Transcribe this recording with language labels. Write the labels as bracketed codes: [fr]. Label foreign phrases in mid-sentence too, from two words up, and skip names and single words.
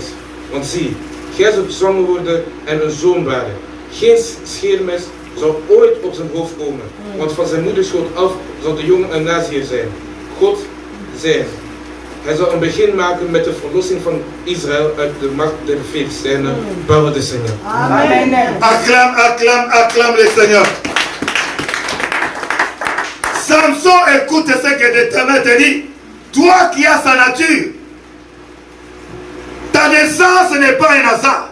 [nl] Want zie, gij zult zwanger worden en een zoon baren. Geen scheermes zal ooit op zijn hoofd komen, want van zijn moederschoot af zal de jongen een naziër zijn. God zijn. Hij zal een begin maken met de verlossing van Israël uit de macht der Filistijnen. [fr] Parole du Seigneur. Amen. Acclame le Seigneur. Samson, écoute ce que l'Éternel te dit. Toi qui as sa nature, ta naissance n'est pas un hasard.